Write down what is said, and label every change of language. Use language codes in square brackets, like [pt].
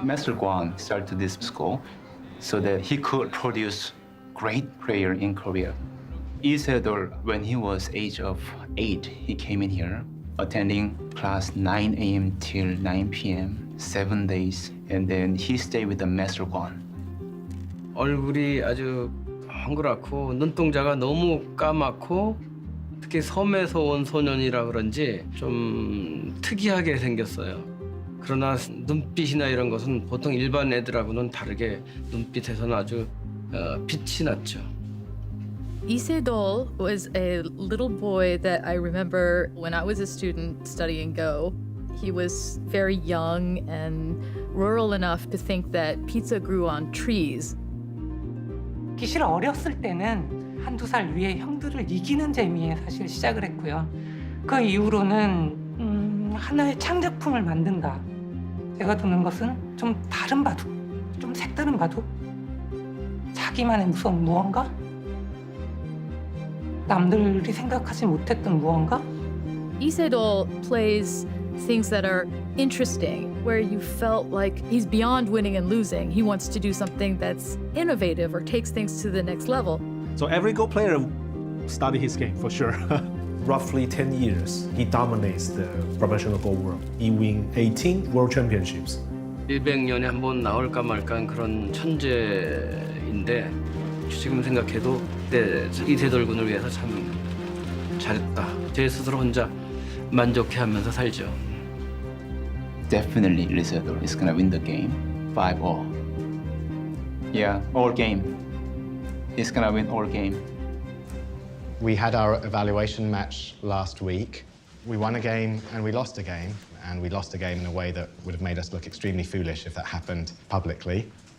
[en] Master Guan started this school so that he could produce great player in Korea. Isedoll, when he was age of 8, he came in here, attending class 9 a.m. till 9 p.m., 7 days, and then he stayed with the Master Guan. [ko] 얼굴이 아주 헝그랗고 눈동자가 너무 까맣고 특히 섬에서 온 소년이라 그런지 좀 특이하게 생겼어요. 그러나 눈빛이나 이런 것은 보통 일반 애들하고는 다르게 눈빛에서는 아주 빛이 났죠. [en] Isedoll was a little boy that I remember when I was a student studying Go. He was very young and rural enough to think that pizza grew on trees. [ko] 사실 어렸을 때는 1-2살 위에 형들을 이기는 재미에 사실 시작을 했고요. 그 이후로는 하나의 창작품을 만든다. 제가 두는 것은 좀 다른 바둑, 좀 색다른 바둑, 자기만의 무서운 무언가? 남들이 생각하지 못했던 무언가? [en] Isedoll plays things that are interesting, where you felt like he's beyond winning and losing. He wants to do something that's innovative or takes things to the next level. So every Go player study his game for sure. Roughly 10 years, he dominates the professional Go world. He wins 18 world championships. [ko] 100년에 한 번 나올까 말까 그런 천재인데 지금 생각해도 이세돌 군을 위해서 참 잘했다. 제 스스로 혼자 만족해하면서 살죠. [en] Definitely Isedoll is gonna win the game 5-all. Yeah, all game. He's gonna win all game. We had our evaluation match last week. We won a game and we lost a game, and we lost a game in a way that would have made us look extremely foolish if that happened publicly.